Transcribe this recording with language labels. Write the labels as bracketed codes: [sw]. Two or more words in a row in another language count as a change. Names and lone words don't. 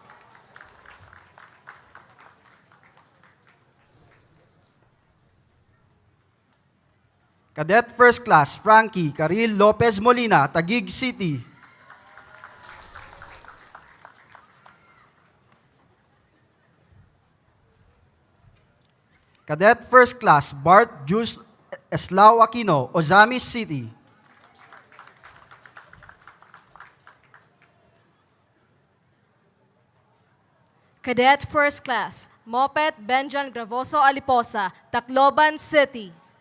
[en] Cadet First Class Frankie Caril Lopez Molina, Taguig City. Cadet First Class Bart Jus Eslao Aquino, Ozamis City. Cadet First Class Mopet Benjan Gravoso Aliposa, Tacloban City.